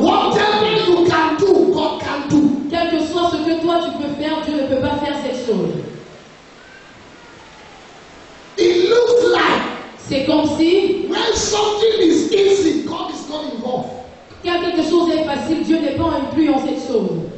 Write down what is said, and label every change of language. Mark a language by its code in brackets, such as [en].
[en] Whatever you can do, God can do. [fr] Quel que soit ce que toi tu peux faire, Dieu ne peut pas faire cette chose. [en] It looks like [fr] C'est comme si [en] when something is easy, God is not involved. [fr] quand quelque chose est facile, Dieu n'est pas inclus en cette chose.